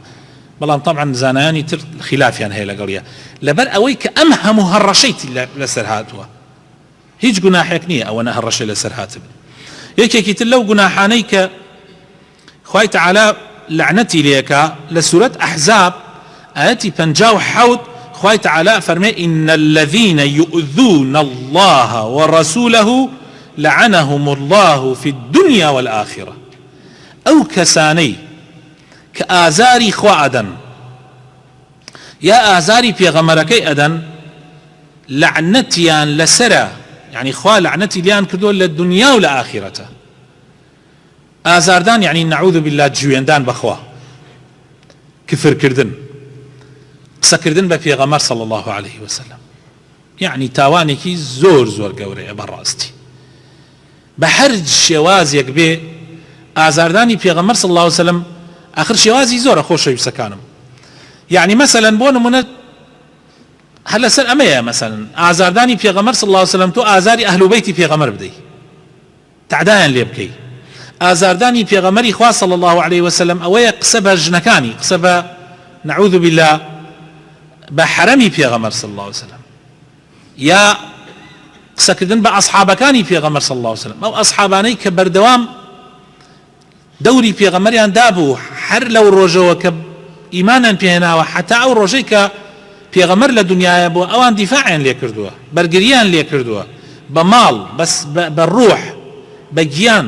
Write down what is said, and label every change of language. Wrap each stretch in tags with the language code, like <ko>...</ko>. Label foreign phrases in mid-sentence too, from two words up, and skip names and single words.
<ckb>بەڵام طبعا زانایانی تر خلافیان هەیە لەگەڵیە، لەبەر ئەوەی کە ئەم هەموو هەڕەشەی لەسەر هاتووە، هیچ گوناحێک نییە ئەوەنە هەڕەشەی لەسەر هاتبن. یەکێکی تر لەو گوناحانەی کە خوای تەعالا لعنەتی لێکا لە سورەت ئەحزاب ئاەتی 57 خوای تەعالا فەرمێ</ckb> <ar>إن الذين يؤذون الله ورسوله لعنهم الله في الدنيا والآخرة.</ar> <ckb>ئەو کەسانەی کە ئازاری خوا ئەدەن یا ئازاری پێغەمبەرەکەی ئەدەن، لعنەتیان لەسرە، يعني خوا لعنەتی لیان کردووە لە دنیا و لە ئاخرەتە. ئازاردان</ckb> <ar>يعني نعوذ بالله</ar> <ckb>جوێندان بەخوا، کفرکردن، قسەکردن بە پێغەمبەر</ckb> <ar>صلى الله عليه وسلم،</ar> <ckb>يعني تاوانێکی زۆر زۆر گەورەیە بەڕاستی. بە هەر شێوازێک بێ ئازاردانی پێغەمبەر</ckb> <ar>صلى الله عليه وسلم</ar> <ckb>آخر شێوازی زۆرە خۆشەویستەکانم.</ckb> <ar>يعني مثلا</ar> <ckb>بۆ نمونە هەر لەسەر ئەمەیە، مثلا ئازاردانی پێغەمبەر</ckb> <ar>صلى الله عليه وسلم</ar> <ckb>تۆ ئازاری ئەهل و بەیتی پێغەمبەر بدەی، تعدایان لێ بکەی. ئازاردانی پێغەمبەری خوا</ckb> <ar>صلى الله عليه وسلم</ar> <ckb>ئەوەیە قسە بە ژنەکانی، قسە بە</ckb> <ar>نعوذ بالله</ar> <ckb>بە حرەمی پێغەمبەر</ckb> <ar>صلى الله عليه وسلم،</ar> <ckb>یا قسەکردن بە ئەصحابەکانی پێغەمبەر</ckb> <ar>صلى الله عليه وسلم،</ar> <ckb>ئەو ئەصحابانەی کە بەردەوام دەوری پێغەمبەریان دابوو هەر لەو ڕۆژەوە کە ئیمانیان پێهێناوە، حتا ئەو ڕۆژەی کە پێغەمبەر لە دنیایە بووە ئەوان دیفاعیان لێ کردووە، بەرگریان لێ کردووە، بە ماڵ، بە ڕوح، بە گیان.</ckb>